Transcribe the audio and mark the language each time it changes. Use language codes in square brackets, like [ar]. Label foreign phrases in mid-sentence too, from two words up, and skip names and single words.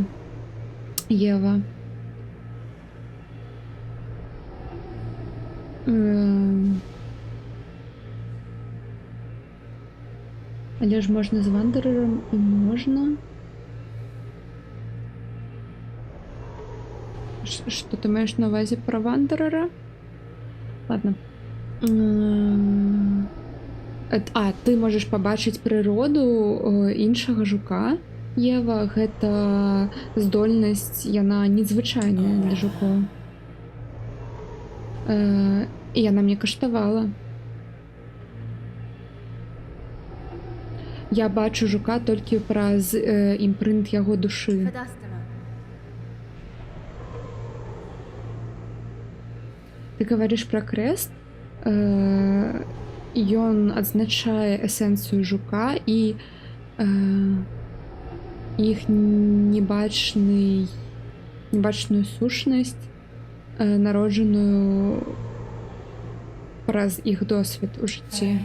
[uk] Ева. Але ж можна з вандерером і можна. Что ты маешь на увазі про вандерера? [ru] Ладно. [be] Ты можаш пабачыць прыроду іншага жука. Ева, гэта здольнасць, яна незвычайная для жукоў. І яна мне каштавала. Я бачу жука толькі праз імпрынт яго душы. Фадастана. [ru] Ты говоришь про крест? [be] Ён адзначае эсэнцыю жука і іх небачную сушнасць, народжаную праз іх досвед у жыцці.